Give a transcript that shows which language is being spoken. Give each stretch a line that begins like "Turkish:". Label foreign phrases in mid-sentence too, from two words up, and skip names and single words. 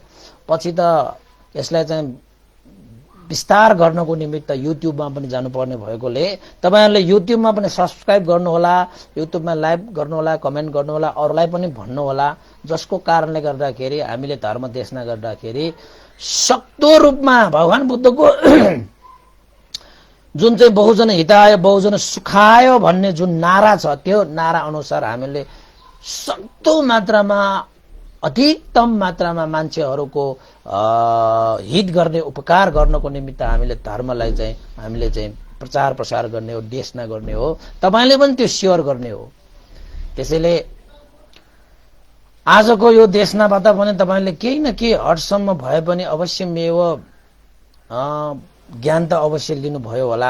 Nepali: पछि त यसलाई चाहिँ विस्तार गर्नको निमित्त युट्युबमा पनि जानुपर्ने भएकोले तपाईहरुले युट्युबमा पनि सब्स्क्राइब गर्नु होला, युट्युबमा लाइभ गर्नु होला, कमेन्ट गर्नु होला, अरूलाई पनि भन्नु होला। जसको कारणले गर्दाखेरि हामीले धर्म देशना गर्दाखेरि सक्दो रूपमा भगवान बुद्धको जुन चाहिँ
Sanskrit: बहुजन हिताय बहुजन सुखाय
Nepali: भन्ने जुन नारा छ त्यो नारा अनुसार हामीले सक्दो मात्रामा अधिकतम मात्रामा मान्छेहरूको हित गर्ने उपकार गर्नको निमित्त हामीले धर्मलाई चाहिँ हामीले चाहिँ प्रचार प्रसार गर्ने हो, देशना गर्ने हो। तपाईले पनि त्यो शेयर गर्ने हो। त्यसैले आजको यो देशनाबाट पनि तपाईले केही न केही हदसम्म भए पनि अवश्य मेव ज्ञान त अवश्य लिनुभयो होला।